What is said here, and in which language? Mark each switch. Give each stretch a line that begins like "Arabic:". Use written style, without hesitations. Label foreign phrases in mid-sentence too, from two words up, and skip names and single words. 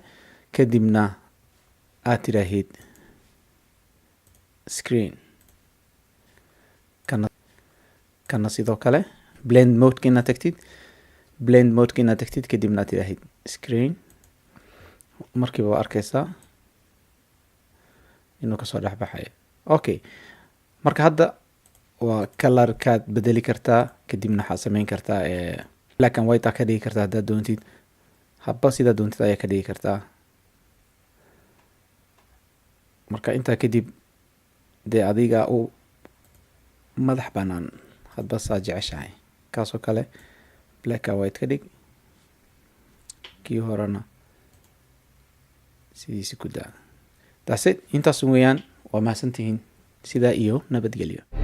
Somali: kadibna aad tiraahid screen kana sidoo kale
English: blend modeka
Somali: inaad tagtid kadibna aad tiraahid screen. markiiba waa arkaysaa inuu kasoo dhexbaxayo. okay, marka hadda waa colorkaad bedeli kartaa. kadibna waxaad sameyn kartaa
English: black and white
Somali: ka dhigi kartaa haddaad doontid. habba sidaa doontid ayaa ka dhigi kartaa. marka intaa kadib dee adiga u madax banaan hadba saa jeceshahay. kaasoo kale
English: black and white
Somali: ka dhig. kii horena sidiisi ku daa.
English: that's it.
Somali: intaas weeyaan. waa mahadsantihiin. sidaa iyo nabadgelyo.